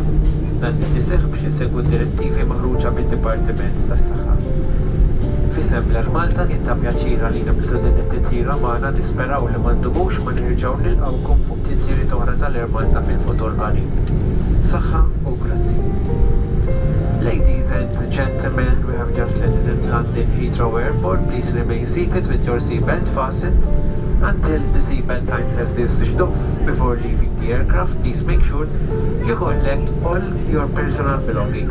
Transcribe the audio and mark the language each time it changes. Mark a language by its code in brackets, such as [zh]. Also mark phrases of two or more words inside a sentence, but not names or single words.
[mt] Dan qed iseħħ biex insegwu d-direttivi maħruġa mid-Dipartiment tas-Saħħa. Fisem l-Air Malta kien ta' pjaċir għalina mislu din it-titjira magħna nisperaw li ma ndumux ma nirġgħu nilqgħukom fuq titjiriet oħra tal-Air Malta fil-futur qarib. Saħħa u grazzi. [en] Ladies and gentlemen, we have just landed at London Heathrow Airport. Please remain seated with your seatbelt fastened until the seatbelt sign has been switched off. Before leaving the aircraft, please make sure you collect all your personal belongings.